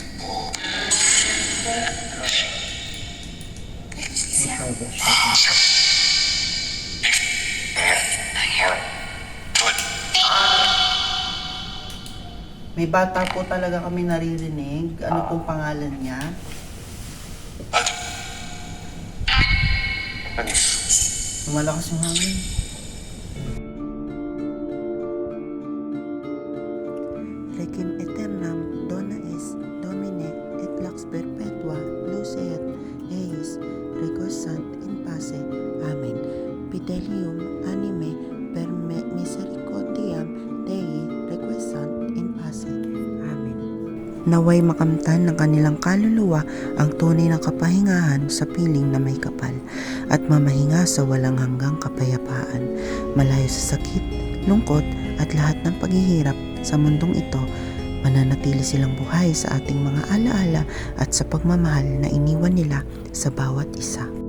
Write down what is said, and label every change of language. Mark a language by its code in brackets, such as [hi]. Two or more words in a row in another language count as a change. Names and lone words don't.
[tl] May bata po talaga kami naririnig. Ano pong pangalan niya? Lumalakas yung hangin. [la] Requiem aeternam, dona es, domine, et lux perpetua, lucet, eis, requiescant in pace. Amen. Fidelium anime per misericordiam Dei requiescant in pace. Amen. [tl] Naway makamtan ng kanilang kaluluwa ang tunay na kapahingahan sa piling na may kapal at mamahinga sa walang hanggang kapayapaan, malayo sa sakit, lungkot at lahat ng paghihirap sa mundong ito. Mananatili silang buhay sa ating mga alaala at sa pagmamahal na iniwan nila sa bawat isa.